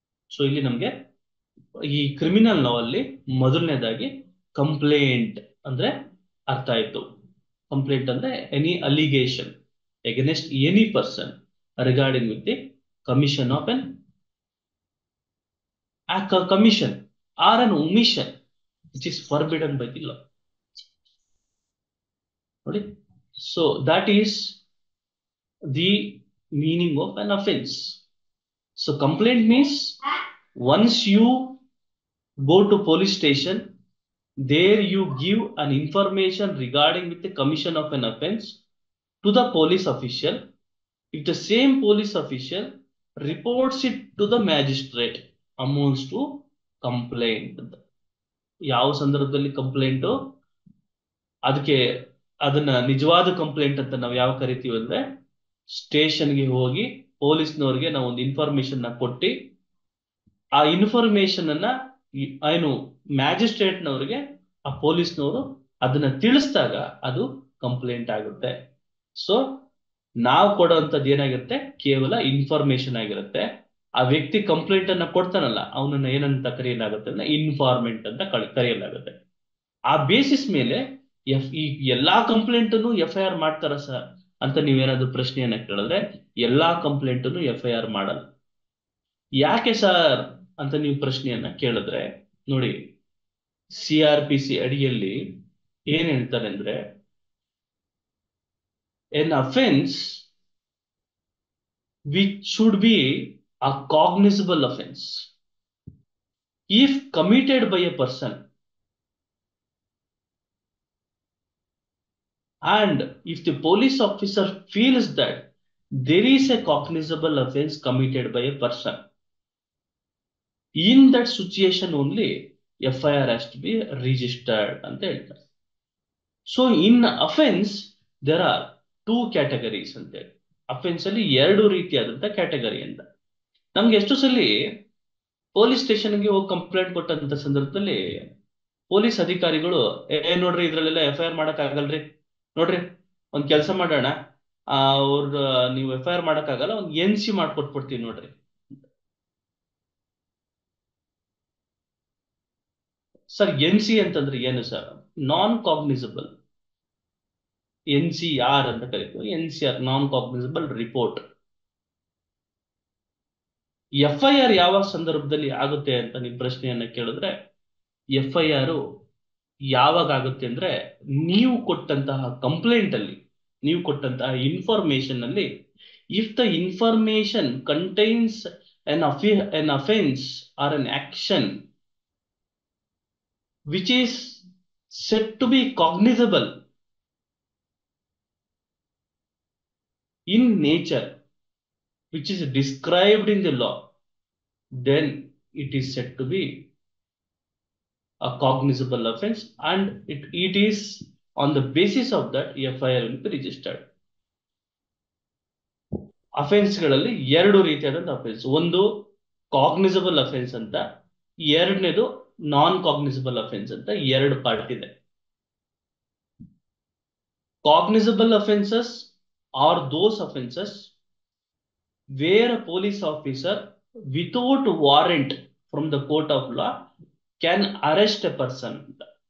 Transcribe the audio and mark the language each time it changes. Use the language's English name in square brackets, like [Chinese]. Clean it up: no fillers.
[Kannada] So ಇಲ್ಲಿ ನಮ್ಗೆ ಈ ಕ್ರಿಮಿನಲ್ ಲಾ ಅಲ್ಲಿ ಮೊದಲನೇದಾಗಿ ಕಂಪ್ಲೇಂಟ್ ಅಂದ್ರೆ ಅರ್ಥ ಆಯ್ತು. [English] Complaint ಅಂದ್ರೆ any allegation against any person regarding with the commission of an commission or an omission which is forbidden by the law. Okay? So that is the meaning of an offense. So complaint means once you go to police station, there you give an information regarding with the commission of an offense to the police official. If the same police official reports it to the magistrate, amounts to complaint. [Kannada] ಯಾವ ಸಂದರ್ಭದಲ್ಲಿ complaint ಅದಕ್ಕೆ ಅದನ್ನ ನಿಜವಾದ complaint ಅಂತ ನಾವು ಯಾವ ಕರಿತೀವಿ ಅಂದ್ರೆ, ಸ್ಟೇಷನ್ಗೆ ಹೋಗಿ ಪೊಲೀಸ್ನವ್ರಿಗೆ ನಾವು ಒಂದು ಇನ್ಫಾರ್ಮೇಶನ್ ಕೊಟ್ಟು ಆ ಇನ್ಫಾರ್ಮೇಶನ್ ಅನ್ನ ಏನು ಮ್ಯಾಜಿಸ್ಟ್ರೇಟ್ನವ್ರಿಗೆ ಆ ಪೊಲೀಸ್ನವರು ಅದನ್ನ ತಿಳಿಸಿದಾಗ ಅದು ಕಂಪ್ಲೇಂಟ್ ಆಗುತ್ತೆ. ಸೊ ನಾವು ಕೊಡುವಂಥದ್ದು ಏನಾಗಿರುತ್ತೆ? ಕೇವಲ ಇನ್ಫಾರ್ಮೇಶನ್ ಆಗಿರುತ್ತೆ. ಆ ವ್ಯಕ್ತಿ ಕಂಪ್ಲೇಂಟ್ ಅನ್ನ ಕೊಡ್ತಾನಲ್ಲ, ಅವನನ್ನ ಏನಂತ ಕರೆಯಲಾಗುತ್ತೆ ಅಂದ್ರೆ ಇನ್ಫಾರ್ಮೆಂಟ್ ಅಂತ ಕರೆಯಲಾಗುತ್ತೆ. ಆ ಬೇಸಿಸ್ ಮೇಲೆ ಈ ಎಲ್ಲಾ ಕಂಪ್ಲೇಂಟ್ ಅನ್ನು FIR ಮಾಡ್ತಾರ ಸರ್ ಅಂತ ನೀವೇನಾದ್ರೂ ಪ್ರಶ್ನೆಯನ್ನ ಕೇಳಿದ್ರೆ, ಎಲ್ಲಾ ಕಂಪ್ಲೇಂಟ್ ಅನ್ನು FIR ಮಾಡಲ್ಲ. ಯಾಕೆ ಸರ್ ಅಂತ ನೀವು ಪ್ರಶ್ನೆಯನ್ನ ಕೇಳಿದ್ರೆ, ನೋಡಿ CRPC ಅಡಿಯಲ್ಲಿ ಏನ್ ಹೇಳ್ತಾರೆ ಅಂದ್ರೆ, [English] an offense which should be a cognizable offense if committed by a person and if the police officer feels that there is a cognizable offense committed by a person, in that situation only FIR has to be registered [Kannada] ಅಂತ ಹೇಳ್ತಾರೆ. [English] so in offence there are 2 categories [Kannada] ಅಂತ ಹೇಳಿ. Offence ಅಲ್ಲಿ 2 ರೀತಿಯಾದಂತ category ಅಂತ. ನಮ್ಗೆ ಎಷ್ಟು ಸಲ ಪೊಲೀಸ್ ಸ್ಟೇಷನ್ಗೆ ಹೋಗಿ ಕಂಪ್ಲೇಂಟ್ ಕೊಟ್ಟಂತ ಸಂದರ್ಭದಲ್ಲಿ ಪೊಲೀಸ್ ಅಧಿಕಾರಿಗಳು ನೋಡ್ರಿ ಇದ್ರಲ್ಲೆಲ್ಲ FIR ಮಾಡಕ್ ಆಗಲ್ರಿ, ನೋಡ್ರಿ ಒಂದ್ ಕೆಲಸ ಮಾಡೋಣ, ಅವ್ರ ನೀವು FIR ಮಾಡಕ್ಕಾಗಲ್ಲ, ಒಂದು NC ಮಾಡ್ಕೊಟ್ಬಿಡ್ತೀವಿ ನೋಡ್ರಿ. ಸರ್ NC ಅಂತಂದ್ರೆ ಏನು ಸರ್? ನಾನ್ ಕಾಗ್ನಿಸಬಲ್, NCR ಅಂತ ಕರಿತೀವಿ. [English] NCR non cognizable report. [Kannada] FIR ಯಾವ ಸಂದರ್ಭದಲ್ಲಿ ಆಗುತ್ತೆ ಅಂತ ನೀವು ಪ್ರಶ್ನೆಯನ್ನ ಕೇಳಿದ್ರೆ, FIR ಯಾವಾಗ ಆಗುತ್ತೆ ಅಂದ್ರೆ, ನೀವು ಕೊಟ್ಟಂತಹ ಕಂಪ್ಲೇಂಟ್ ಅಲ್ಲಿ, ನೀವು ಕೊಟ್ಟಂತಹ ಇನ್ಫಾರ್ಮೇಶನ್ ಅಲ್ಲಿ, [English] If the information contains an offense or an action which is said to be cognizable in nature, which is described in the law, then it is said to be a cognizable offense, and it is on the basis of that FIR will be registered. [Kannada] ಅಫೆನ್ಸ್ಗಳಲ್ಲಿ ಎರಡು ರೀತಿಯಾದಂತಹ offence. ಒಂದು cognisable offence ಅಂತ, ಎರಡನೇದು ನಾನ್ cognisable offence ಅಂತ ಎರಡು part ಇದೆ. [English] Cognizable offences are those offences where a police officer without warrant from the court of law can arrest a person ಅಂತ.